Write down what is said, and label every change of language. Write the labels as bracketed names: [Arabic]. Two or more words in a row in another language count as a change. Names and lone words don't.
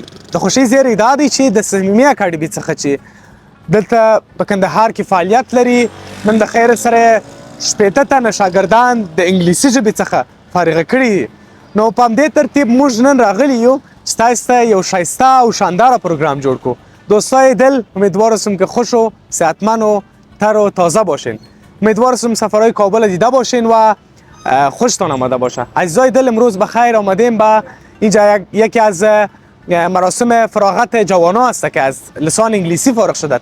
[Pashto] د خوښۍ زیری دا دی چې د صمیمي اکاډمۍ څخه چې دلته په کندهار کې فعالیت لري، نن د خیر سره 80 تنه شاګردان د انګلیسي ژبې څخه فارغ کړي دي. نو په همدې ترتیب موږ نن راغلي یو چې تاسو ته یو ښایسته او شانداره پروگرام جور کو. [Persian] دوستای دل، امیدوار هستم که خوش و صحتمند و تر و تازه باشین. امیدوار هستم سفرهای کابل دیده باشین و خوشتان آمده باشه. عزیزای دل، امروز به خیر آمدیم به اینجا یکی از مراسم فراغت جوانان است که از لسان انگلیسی فارغ شده.